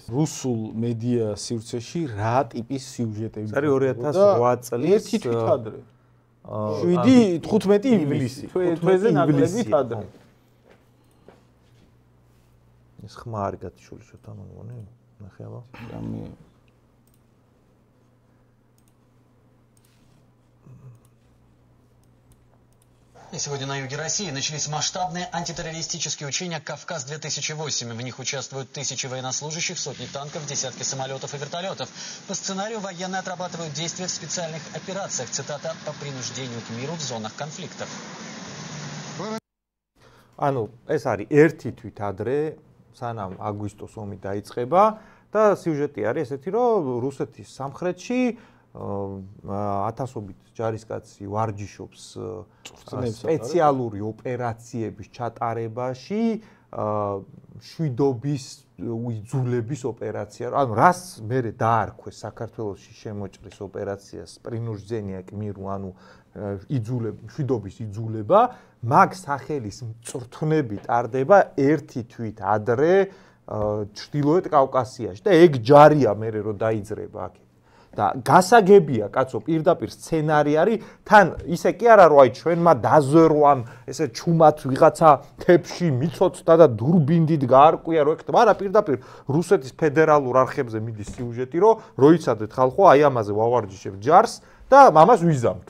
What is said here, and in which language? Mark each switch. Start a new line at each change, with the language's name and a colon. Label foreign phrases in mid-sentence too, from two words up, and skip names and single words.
Georgian: რუსულ მედია სივრცეში რა ტიპის სიუჟეტები? არის 2008 წლის ერთი თვით ადრე. 7-15 ივლისი. თვეზე ნაკლებით ადრე. ეს ხმა არ გათიშული შოთა მოგონი? ნახე აბა.
Russian: И сегодня на юге России начались масштабные антитеррористические учения «Кавказ-2008». В них участвуют тысячи военнослужащих, сотни танков, десятки самолетов и вертолетов. По сценарию военные отрабатывают действия в специальных операциях, цитата, по принуждению к миру в зонах конфликтов.
Georgian: ანუ ეს არის ერთი თვით ადრე, სანამ აგვისტოს ომი დაიწყება და სიუჟეტი არის ესეთი, რომ რუსეთის სამხრეთში ათასობით ჯარისკაცი ვარჯიშობს სპეციალური ოპერაციების ჩატარებაში, შვიდობის იძულების ოპერაცია. ანუ რას მერე დაარქვეს საქართველოში შემოჭრის ოპერაციას
Russian: принуждения к миру,
Georgian: ანუ შვიდობის იძულება, მაგ სახელის მწვრთნები ტარდება ერთი თვით ადრე ჩრდილოეთ კავკასიაში და ეგ ჯარია მერე რომ დაიძრება აქ. და გასაგებია, კაცო, პირდაპირ სცენარი არის, თან ისე კი არა, რომ აი ჩვენმა დაზვერვამ, ესე ჩუმად ვიღაცა თებში მიცოცხლდა და დურბინდით გაარკვია, რომ ეხება, არა, პირდაპირ რუსეთის ფედერალურ არხებზე მიდის სიუჟეტი, რომ როიცადეთ ხალხო, აი ამაზე ვავარჯიშებთ ჯარს და ამას ვიზამთ.